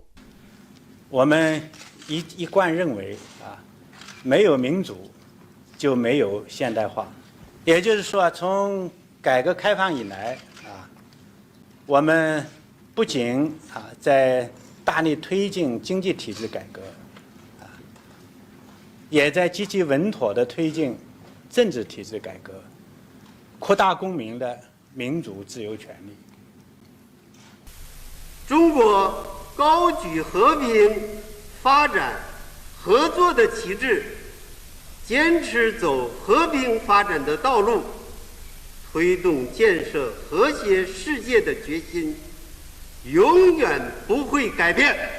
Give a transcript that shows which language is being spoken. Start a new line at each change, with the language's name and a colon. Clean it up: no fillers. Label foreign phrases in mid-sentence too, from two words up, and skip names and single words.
Chinese: 我們一貫認為沒有民主就沒有現代化，也就是說，從改革開放以來我們不僅在大力推進經濟體制改革，也在積極穩妥地推進政治體制改革，擴大公民的民主自由權利。中國高舉和平发展、合作的旗帜，坚持走和平发展的道路，推动建设和谐世界的决心，永远不会改变。